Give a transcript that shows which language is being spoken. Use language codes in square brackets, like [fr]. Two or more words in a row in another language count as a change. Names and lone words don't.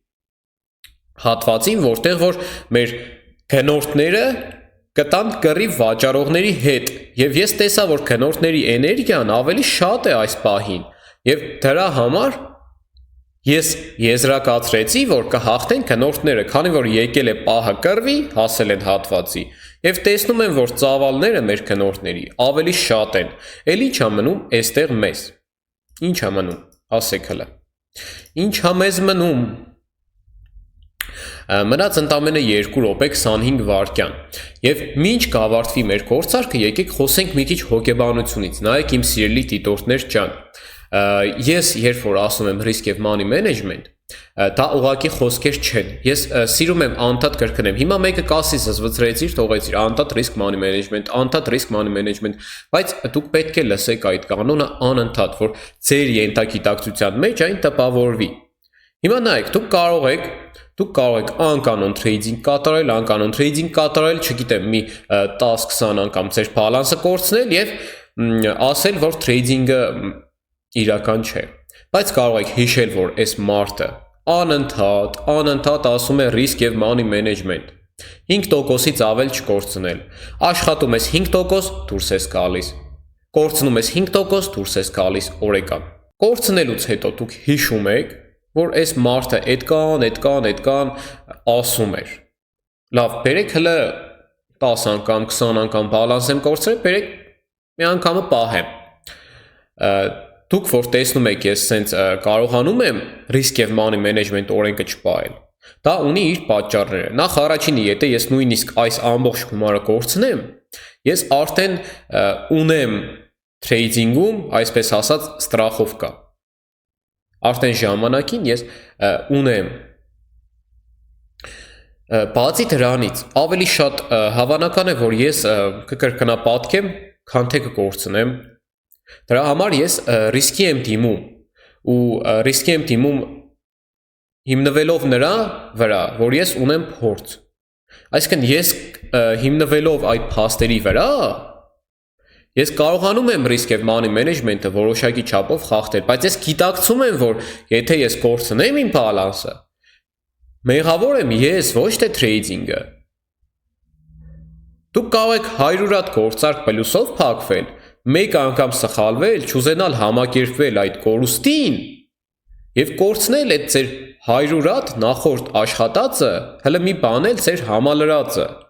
[hy] հատվածին, որտեղ որ մեր գնորդները կտան կռիվ վաճառողների հետ և ես տեսա, որ գնորդների էներգիան ավելի շատ է այս պահին և դրա համար ես եզրակացրեցի, որ կհաղթեն գնորդները, քանի որ եկել է պահը կռվի, հասել են հատվածի և տեսնում եմ, որ ծավալները մեր գնորդների ավելի շատ են, էլ ինչ ա մնում այստեղ մեզ, ինչ ա մնում, ասեք հլը, ինչ ա մեզ մնում, մնաց ընդամենը 2 րոպե 25 վայրկյան և մինչ կավարտվի մեր գործարքը եկեք խոսենք մի քիչ հոգեբանությունից, նայեք իմ սիրելի դիտորդներ ջան, ես երբ որ ասում եմ risk և [en] money management, [hy] դա ուղղակի խոսքեր չեն, ես սիրում եմ անդադ կրկնեմ, հիմա մեկը կասի զզվցրեցիր, թողեցիր, [en] անդադ risk money management, [hy] բայց դուք պետք է լսեք այդ կանոնը անընդհատ, որ ձեր ենթագիտակցության մեջ այն տպավորվի, հիմա նայեք, դուք կարող եք անկանոն trading կատարել, չգիտեմ, մի 10-20 անգամ ձեր բալանսը կորցնել և ասել, որ trading-ը իրական չէ, բայց կարող եք հիշել, որ այս մարդը անընդհատ ասում է risk և [en] money management, [hy] 5%-ից ավել չկորցնել, աշխատում ես 5%, դուրս ես գալիս, կորցնում ես 5%, դուրս ես գալիս օրեկան, կորցնելուց հետո դուք հիշում եք, որ այս մարդը այդքան ասում էր, լավ, բերեք հլը 10 անգամ, 20 անգամ բալանս եմ կորցրել, բերեք մի անգամը պահեմ, դուք որ տեսնում եք ես սենց կարողանում եմ risk և [en] money management [hy] օրենքը չպահել, դա ունի իր պատճառները, նախ առաջինը, եթե ես նույնիսկ այս ամբողջ գումարը կորցնեմ, ես արդեն ունեմ trading-ում, այսպես ասած, ստրախովկա։ Արդեն ժամանակին ես ունեմ բացի դրանից ավելի շատ հավանական է, որ ես կկրկնապատկեմ, քան թե կկորցնեմ։ Դրա համար ես ռիսկի եմ դիմում ու ռիսկի եմ դիմում հիմնվելով նրա վրա, որ ես ունեմ փորձ։ Այսինքն ես հիմնվելով այդ փաստերի վրա ես կարողանում եմ risk եւ [en] money management- [hy] ը որոշակի չափով խախտել, բայց ես գիտակցում եմ, որ եթե ես կորցնեմ իմ բալանսը, մեղավոր եմ ես, ոչ թե trading-ը։ Դուք կարող եք 100 հատ գործարք պլյուսով փակվել, մեկ անգամ սխալվել, չուզենալ համակերպվել այդ կորուստին եւ կորցնել այդ ձեր 100 հատ նախորդ աշխատածը, հələ մի բան էլ ձեր համալրածը։